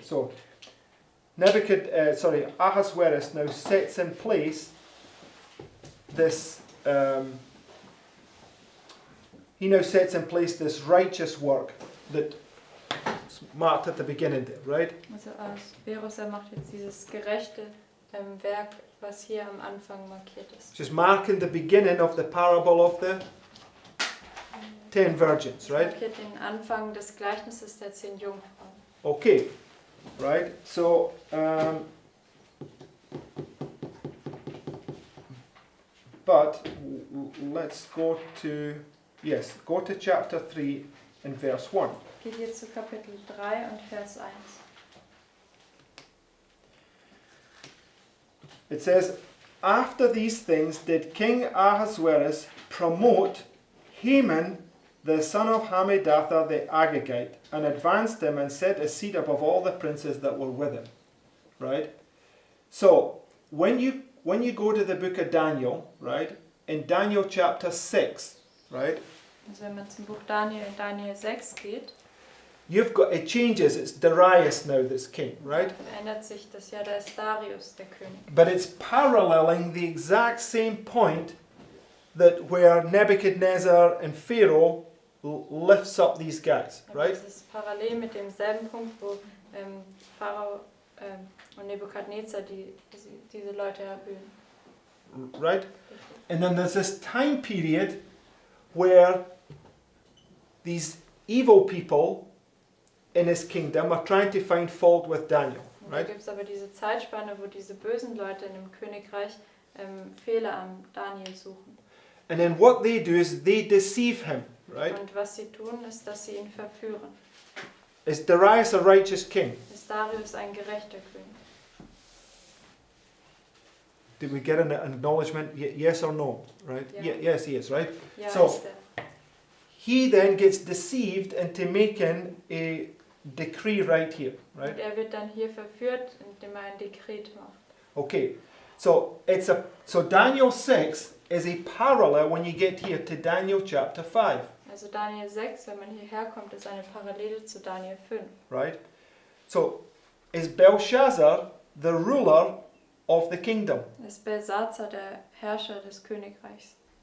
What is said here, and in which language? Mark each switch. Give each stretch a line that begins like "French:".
English: So Ahasuerus now sets in place this. He now sets in place this righteous work that is marked at the beginning there, right?
German: Also Ahasverus, macht jetzt dieses gerechte Werk, was hier am Anfang markiert ist.
English: Just marking the beginning of the parable of the 10 virgins,
German: Das
English: right?
German: markiert den Anfang des Gleichnisses der 10 Jungfrauen.
English: Okay, right? So, but let's go to chapter 3 and verse 1.
German: Geht jetzt zu Kapitel 3 und Vers 1.
English: It says, after these things did King Ahasuerus promote Haman, the son of Hammedatha the Agagite, and advanced him and set a seat above all the princes that were with him. Right? So, when you go to the book of Daniel, right, in Daniel chapter 6, right,
German: Also wenn man zum Buch Daniel in Daniel 6 geht,
English: it changes, it's Darius now that's king, right?
German: verändert sich das ja, da ist Darius der König.
English: But it's paralleling the exact same point that where Nebuchadnezzar and Pharaoh lifts up these guys,
German: Aber
English: right?
German: das ist parallel mit demselben Punkt, wo Pharao und Nebukadnezar diese Leute erhöhen.
English: Right? And then there's this time period where these evil people in his kingdom are trying to find fault with Daniel,
German: Und da
English: right?
German: gibt es aber diese Zeitspanne, wo diese bösen Leute in dem Königreich Fehler am Daniel suchen.
English: And then what they do is they deceive him, right?
German: Und was sie tun, ist, dass sie ihn verführen.
English: Is Darius a righteous king?
German: Ist Darius ein gerechter König?
English: Did we get an acknowledgement? Yes or no, right? Yeah. Yes, he is, right?
German: Ja,
English: So-
German: ist er.
English: He then gets deceived into making a decree right here, right?
German: Und er wird dann hier verführt, indem er ein Dekret macht.
English: Okay, so so Daniel 6 is a parallel when you get here to Daniel chapter 5,
German: Also Daniel 6, wenn man hierher kommt, ist eine Parallele zu Daniel 5.
English: right? So is Belshazzar the ruler of the kingdom?
German: Ist Belsazar der Herrscher des Königreichs?